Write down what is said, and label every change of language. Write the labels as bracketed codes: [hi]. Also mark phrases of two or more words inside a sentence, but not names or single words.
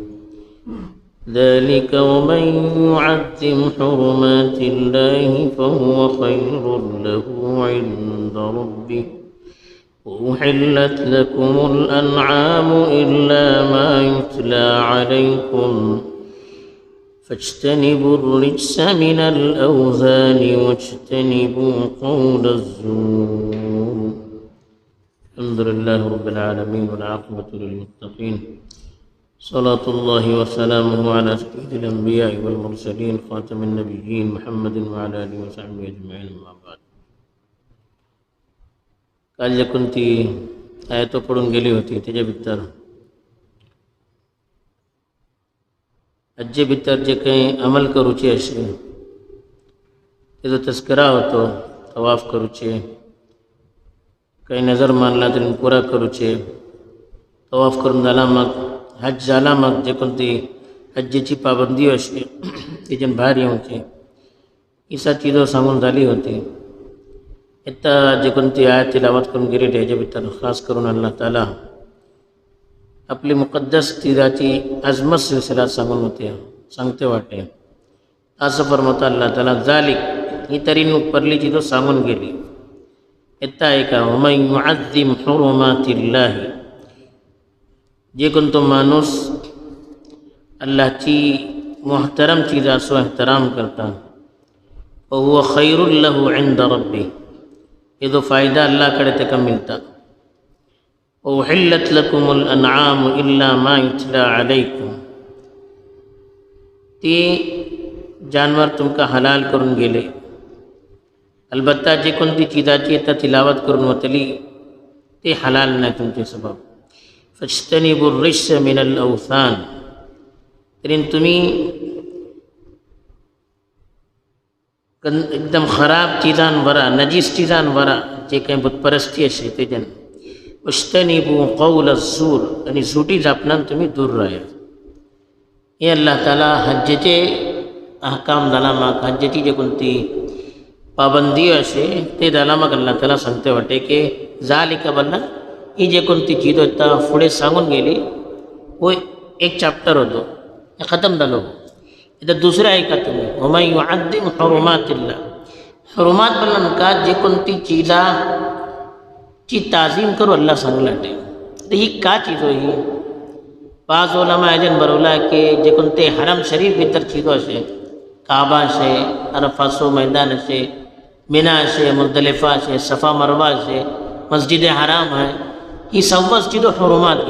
[ar] ذلك ومن يعظم حرمات الله فهو خير له عند ربه وأحلت لكم الأنعام إلا ما يتلى عليكم فاجتنبوا الرجس من الأوثان واجتنبوا قول الزور. الحمد لله رب العالمين والعاقبة للمتقين. صلاة الله وسلامه على سيد الأنبياء والمرسلين خاتم النبيين محمد وعلى آله وصحبه أجمعين. أما بعد. [kok] काल जे कोणती आयतो पडून गेली होती त्याच्या भितर हज्जे भितर जे काही अमल करूचे असे तेजो तस्करा होतो. तवाफ करूचे, काही नजर मानला तरी पुरा करूचे, तवाफ करून झाला मग हज झाला मग जे कोणती हज्जेची पाबंदी असे तेच्यान भायर येवचे ही सा चीजो सांगून झाली होती. आता जे कोणती आयत तिलावत करून गेली त्याच्या भितर खास करून अल्लाह ताला आपली मुक़द्दस चीजाची अजमत सिलसिला सांगून होते सांगते वाटे. असं फरमावता अल्लाह ताला जालिक ही तरी उपरली चीजो सांगून गेली. येता आहे का [ar] ومن يعظم حرمات الله, [kok] जे कोण तो माणूस अल्लाहची मुहतरम चीजाचो एहतराम करता [ar] وهو خير له عند ربه, [kok] ये जो फ़ायदा अल्लाह कडे तेका मिळता. [ar] أحلت لكم الأنعام إلا ما يتلى عليكم, [kok] ती जानवर तुमका हलाल करून गेले अलबत्ता जे कोणती चीजाची आता तिलावत करून वतली ते हलाल नाही तुमचे सबब. [ar] فاجتنبوا الرجس من الأوثان, [kok] तरी तुम्ही एकदम खराब चीजांवरा नजीस चीजांवरा जे काही बुतपरस्ती असे तेजन [ar] اجتنبوا قول الزور, [kok] आणि झुटी जापणान तुम्ही दूर राहा. हे अल्लाह ताला हज्जेचे अहकाम झाला मग हज्जेची जे कोणती पाबंदी असे ते झाला मग अल्लाह ताला सांगते वाटे की जालिका बल्ला ही जे कोणती चीज होता पुढे सांगून गेली वो एक चॅप्टर होतो हे खतम झालो. इथं दुसरं आहे का तुम्ही [ar] ومن يعظم حرمات الله, [kok] हुरुमात बल्ला का जे कोणती चीजाची ताजीम करू अल्लाह सांगलाटे तर ही का चीज ही पाच ओलामा आयजन बरवला की जे कोणते हरम शरीफ भितर चीजो असे काबा असे अरफासो मैदान असे मिना असे मुजदलिफा असे सफा मरवा असे मस्जिद हराम आहे ही सव्वस चीजो हुरुमात घे.